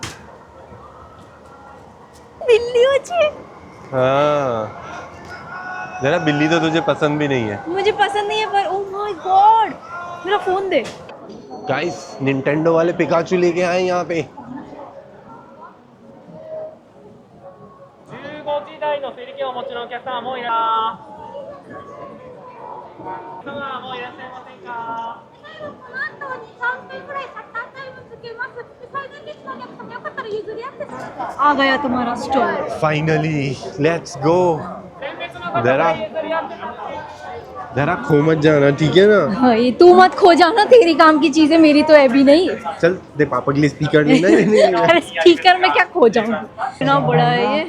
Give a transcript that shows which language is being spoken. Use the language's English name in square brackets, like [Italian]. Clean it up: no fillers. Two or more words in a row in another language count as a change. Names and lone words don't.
[Hindi] बिल्ली अच्छी। हाँ, जरा बिल्ली तो तुझे पसंद भी नहीं है। मुझे पसंद नहीं है पर [English] oh my god, [Hindi] मेरा फोन दे। गाइस, निंटेंडो वाले पिकाचू लेके आए यहाँ पे। [Japanese] 15 時台の整理券をお持ちのお客様もいらっしゃいませんか。この後に3分ぐらいシャッタータイムつけます。最前列のお客様よかったら譲り合って。 [Hindi] आ गया तुम्हारा स्टोर। [English] finally let's go. [Japanese] 前列の [Hindi] जरा खो मत जाना, ठीक है ना? हाँ, ये तू मत खो जाना, तेरी काम की चीजें मेरी तो है भी नहीं। चल दे पापा के लिए स्पीकर लेना है। अरे स्पीकर में क्या खो जाऊंगी, इतना बड़ा है ये।